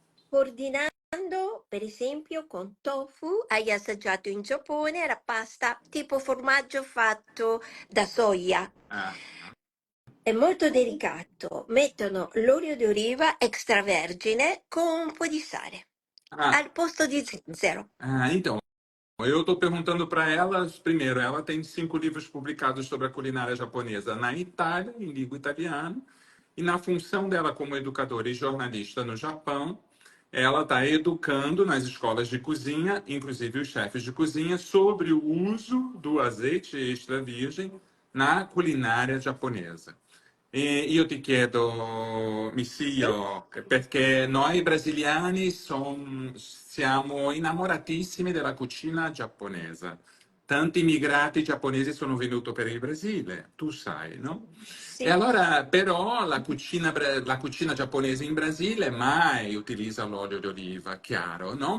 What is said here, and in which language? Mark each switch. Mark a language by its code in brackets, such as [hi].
[it] coordinando per esempio con tofu, hai assaggiato in Giappone la pasta tipo formaggio fatto da soia. ah. È molto delicato. Mettono l'olio di oliva extravergine con un po' di sale Ah, al posto di zenzero. [pt] então, eu estou perguntando para ela, primeiro, ela tem 5 livros publicados sobre a culinária japonesa na Itália, em língua italiana, e na função dela como educadora e jornalista no Japão, ela está educando nas escolas de cozinha, inclusive os chefes de cozinha, sobre o uso do azeite extra virgem na culinária japonesa. [it] E io ti chiedo, Sì? Missio, perché noi brasiliani siamo innamoratissimi della cucina giapponese. Tanti immigrati giapponesi sono venuti per il Brasile, tu sai, no? E Sì, allora, però, la cucina giapponese in Brasile mai utilizza l'olio d'oliva, chiaro, no?